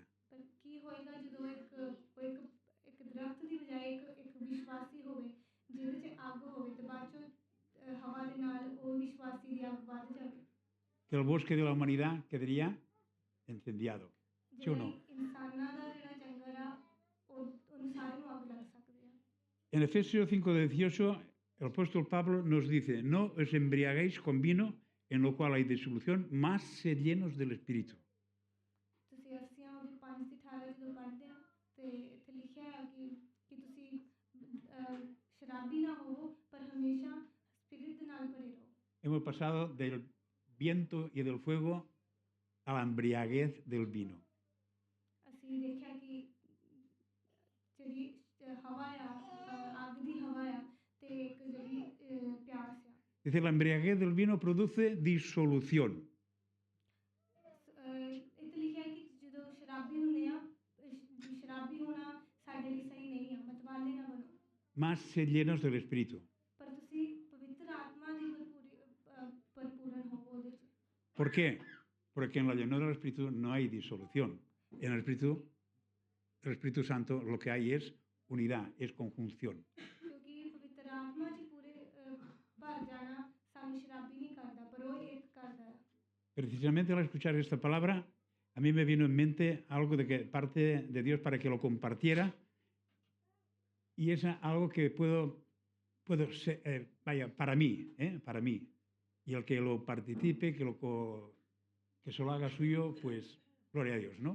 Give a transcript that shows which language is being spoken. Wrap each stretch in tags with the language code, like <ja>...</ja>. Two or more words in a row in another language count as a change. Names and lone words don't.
<pa>ਪਰ ਕੀ ਹੋਏਗਾ ਜਦੋਂ ਇੱਕ ਦਰਖਤ ਦੀ ਬਜਾਏ ਇੱਕ ਵਿਸ਼ਵਾਸੀ ਹੋਵੇ ਜਿਹਦੇ 'ਚ ਅੱਗ ਹੋਵੇ ਤੇ ਬਾਅਦ 'ਚੋਂ ਹਵਾ ਦੇ ਨਾਲ ਉਹ ਵਿਸ਼ਵਾਸੀ ਦੀ ਅੱਗ ਵੱਧ ਜਾਵੇ</pa> <es>Que el bosque de la humanidad quedaría incendiado, ¿sí o</es> <pa>ਜਿਹੜਾ</pa> <es>no?</es> <pa>ਇਨਸਾਨਾਂ ਦਾ ਜਿਹੜਾ ਜੰਗਲ ਆ ਉਹਨੂੰ ਸਾਰੇ ਨੂੰ ਅੱਗ ਲੱਗ ਸਕਦੀ ਆ</pa> <es>En Efesios 5:18, el apóstol Pablo nos dice, no os embriaguéis con vino, en lo cual hay disolución, más sed llenos del Espíritu.</es> <pa>ਤੁਸੀਂ ਅਰਸੀਆਂ ਉਹਦੀ 5 ਦੀ 18 ਜਦੋਂ ਪੜ੍ਹਦੇ ਆ ਤੇ ਇੱਥੇ ਲਿਖਿਆ ਹੈ ਕਿ ਤੁਸੀਂ ਸ਼ਰਾਬੀ ਨਾ ਹੋਵੋ ਪਰ ਹਮੇਸ਼ਾ ਸਪਿਰਿਟ ਦੇ ਨਾਲ ਭਰੇ ਰਹੋ</pa> <es>Hemos pasado del viento y del fuego a la embriaguez del vino.</es> <pa>ਅਸੀਂ ਦੇਖਿਆ ਕਿ ਜਿਹੜੀ ਹਵਾ ਆ ਅੱਗ ਦੀ ਹਵਾ ਆ ਤੇ ਇੱਕ ਜਿਹੜੀ ਪਿਆਸ ਆ</pa> <es>Dice, la embriaguez del vino produce disolución.</es> <pa>ਇੱਥੇ ਲਿਖਿਆ ਹੈ ਕਿ ਜਦੋਂ ਸ਼ਰਾਬੀ ਹੁੰਦੇ ਆ ਸ਼ਰਾਬੀ ਹੋਣਾ ਸਾਡੇ ਲਈ ਸਹੀ ਨਹੀਂ ਆ ਮਤਵਾਲੇ ਨਾ ਬਣੋ</pa> <es>Más sed llenos del Espíritu.</es> <pa>ਪਰ ਤੁਸੀਂ ਪਵਿੱਤਰ ਆਤਮਾ ਦੀ ਭਰਪੂਰਨ ਹੋਵੋ ਉਹਦੇ 'ਚ</pa> <es>¿Por qué? Porque en la llenura del Espíritu no hay disolución. En el Espíritu Santo lo que hay es unidad, es conjunción.</es> <pa>ਕਿਉਂਕਿ ਪਵਿੱਤਰ ਆਤਮਾ 'ਚ ਪੂਰੇ ਭਰ ਜਾਣਾ ਸਾਨੂੰ ਸ਼ਰਾਬੀ ਨਹੀਂ ਕਰਦਾ ਪਰ ਉਹ ਇੱਕ ਕਰਦਾ ਹੈ</pa> <es>Precisamente al escuchar esta palabra, a mí me vino en mente algo de que parte de Dios para que lo compartiera. Y es algo que puedo ser, para mí. Y el que lo participe, que se lo haga suyo, pues gloria a Dios, ¿no?</es>